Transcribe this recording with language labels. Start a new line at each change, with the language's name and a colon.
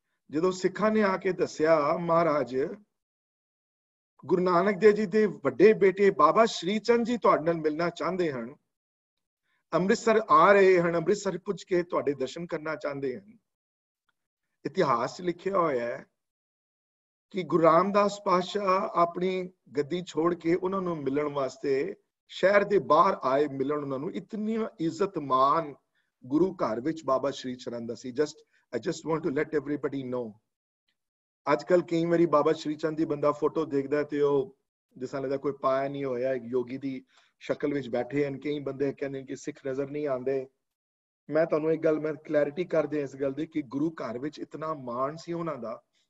Punjabi: ਜਦੋਂ ਸਿੱਖਾਂ ਨੇ ਆ ਕੇ ਦੱਸਿਆ ਮਹਾਰਾਜ ਗੁਰੂ ਨਾਨਕ ਦੇਵ ਜੀ ਦੇ ਵੱਡੇ ਬੇਟੇ ਬਾਬਾ ਸ਼੍ਰੀ ਚੰਦ ਜੀ ਤੁਹਾਡੇ ਨਾਲ ਮਿਲਣਾ ਚਾਹੁੰਦੇ ਹਨ, ਅੰਮ੍ਰਿਤਸਰ ਆ ਰਹੇ ਹਨ, ਅੰਮ੍ਰਿਤਸਰ ਪੁੱਜ ਕੇ ਤੁਹਾਡੇ ਦਰਸ਼ਨ ਕਰਨਾ ਚਾਹੁੰਦੇ ਹਨ। ਇਤਿਹਾਸ 'ਚ ਲਿਖਿਆ ਹੋਇਆ ਹੈ ਕਿ ਗੁਰੂ ਰਾਮਦਾਸ ਪਾਤਸ਼ਾਹ ਆਪਣੀ ਗੱਦੀ ਛੋੜ ਕੇ ਉਹਨਾਂ ਨੂੰ ਮਿਲਣ ਵਾਸਤੇ ਸ਼ਹਿਰ ਦੇ ਬਾਹਰ ਆਏ, ਮਿਲਣ ਉਹਨਾਂ ਨੂੰ। ਇਤਨੀ ਇੱਜ਼ਤ ਮਾਨ ਗੁਰੂ ਘਰ ਵਿੱਚ ਬਾਬਾ ਸ਼੍ਰੀ ਚੰਦ ਦਾ ਸੀ।
English: I just want to let everybody know.
Punjabi: ਅੱਜ ਕੱਲ ਕਈ ਵਾਰੀ ਬਾਬਾ ਸ਼੍ਰੀ ਚੰਦ ਦੀ ਬੰਦਾ ਫੋਟੋ ਦੇਖਦਾ ਤੇ ਉਹ ਜਿਸ ਤਰ੍ਹਾਂ ਲੱਗਦਾ ਕੋਈ ਪਾਇਆ ਨਹੀਂ ਹੋਇਆ, ਇੱਕ ਯੋਗੀ ਦੀ ਸ਼ਕਲ ਵਿੱਚ ਬੈਠੇ ਹਨ। ਕਈ ਬੰਦੇ ਕਹਿੰਦੇ ਕਿ ਸਿੱਖ ਨਜ਼ਰ ਨਹੀਂ ਆਉਂਦੇ। ਮੈਂ ਤੁਹਾਨੂੰ ਇੱਕ ਗੱਲ, ਮੈਂ ਕਲੈਰਿਟੀ ਕਰ ਦਿਆਂ ਇਸ ਗੱਲ ਦੀ ਕਿ ਗੁਰੂ ਘਰ ਵਿੱਚ ਇਤਨਾ ਮਾਣ ਸੀ ਉਹਨਾਂ ਦਾ।